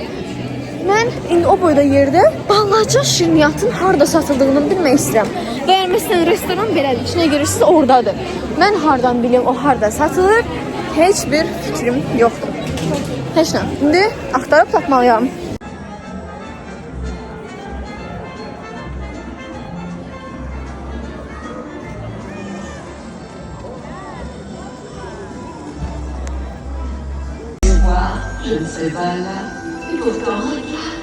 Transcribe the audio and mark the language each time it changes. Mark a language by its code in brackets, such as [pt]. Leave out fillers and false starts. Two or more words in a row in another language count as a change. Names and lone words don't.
[az] Mən indi o boyda yerdə balaca şirniyyatın harda satıldığını bilmək istəyirəm. Və yəni məsələn restoran belədir, içinə girirsiniz oradadır. Mən hardan bilim o harda satılır, heç bir fikrim yoxdur. Heç nə. İndi axtarıb tapmalıyam. [fr] Je ne sais pas là, et pourtant regarde.